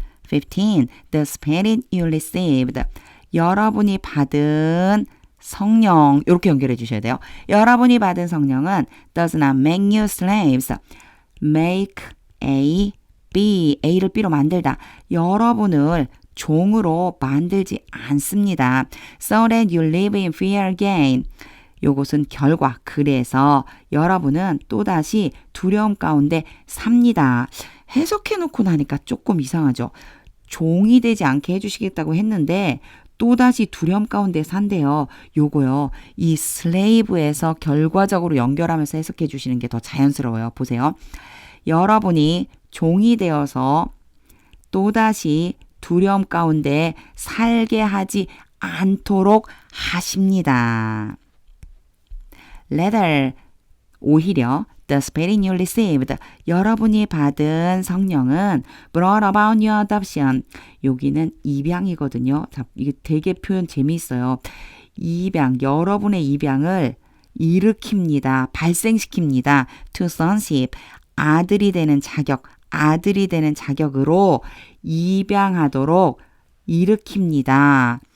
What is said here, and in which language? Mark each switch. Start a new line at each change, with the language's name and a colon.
Korean: 15.
English: The Spirit you received.
Korean: 여러분이 받은 성령, 이렇게 연결해 주셔야 돼요. 여러분이 받은 성령은
English: does not make you slaves.
Korean: Make A, B, A를 B로 만들다. 여러분을 종으로 만들지 않습니다.
English: So that you live in fear again.
Korean: 요것은 결과. 그래서 여러분은 또다시 두려움 가운데 삽니다. 해석해 놓고 나니까 조금 이상하죠. 종이 되지 않게 해주시겠다고 했는데 또다시 두려움 가운데 산대요. 요거요. 이 slave에서 결과적으로 연결하면서 해석해 주시는 게 더 자연스러워요. 보세요. 여러분이 종이 되어서 또다시 두려움 가운데 살게 하지 않도록 하십니다.
English: Rather,
Korean: 오히려
English: the Spirit you received.
Korean: 여러분이 받은 성령은
English: brought about your adoption.
Korean: 여기는 입양이거든요. 자, 이게 되게 표현 재미있어요. 입양, 여러분의 입양을 일으킵니다. 발생시킵니다.
English: To sonship,
Korean: 아들이 되는 자격, 아들이 되는 자격으로 입양하도록 일으킵니다.